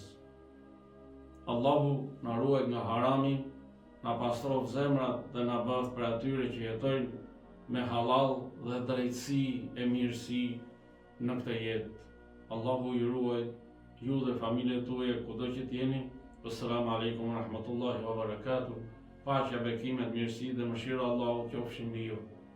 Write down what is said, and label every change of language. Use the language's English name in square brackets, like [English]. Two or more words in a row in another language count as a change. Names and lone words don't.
[Albanian] Allahu na ruaj nga harami, na pastrof zemrat dhe na bëf për atyre që jetojnë me halal dhe drejtësi e mirësi në këtë jetë. Allahu ju ruaj, ju dhe familjet tuaja kudo që t'jeni. [Arabic] السلام عليكم ورحمة الله وبركاته. [Albanian] Paqja, bekimet, mirësi dhe mëshira Allahu qofshin mbi ju.